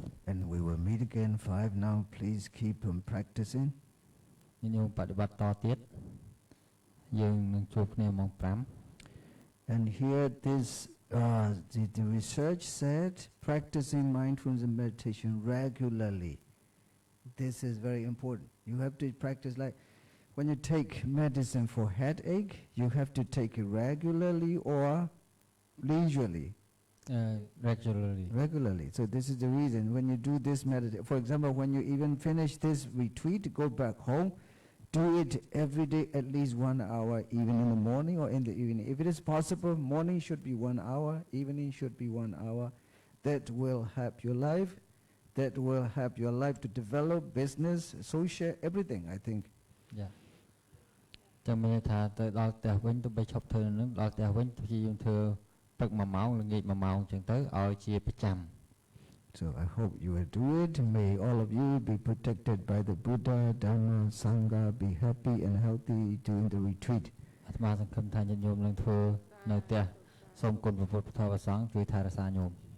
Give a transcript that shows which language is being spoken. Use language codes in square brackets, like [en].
[en] And we will meet again 5 now. Please keep on practicing. [km] ញាតិញោមបដិបត្តិតទៀតយើងនឹងជួបគ្នាម៉ោង [en] And here this the research said practicing mindfulness and meditation regularly. This is very important. You have to practice like when you take medicine for headache, you have to take it regularly or leisurely. regularly Regularly. So this is the reason when you do this meditation. For example, when you even finish this retreat, go back home, do it every day at least 1 hour, even in the morning or in the evening. If it is possible, morning should be 1 hour, evening should be 1 hour. That will help your life. That will help your life to develop business, social, everything, I think. [km] យ៉ាចាំមានន័យថាទៅដល់ផ្ទះវិញទៅបីឈប់ធ្វើនឹងដល់ផ្ទះវិញព្យាយាមធ្វើព្រឹក1ម៉ោងល្ងាច1ម៉ោងអញ្ចឹងទៅឲ្យជាប្រចាំ [en] So I hope you will do it. May all of you be protected by the Buddha, Dharma, Sangha, be happy and healthy during the retreat. [km] អាត្មាសង្ឃឹមថាញាតិញោមនឹងធ្វើនៅផ្ទះសូមគុណព្រះពុទ្ធព្រះធម៌ព្រះសង្ឃជួយថែរក្សាញោម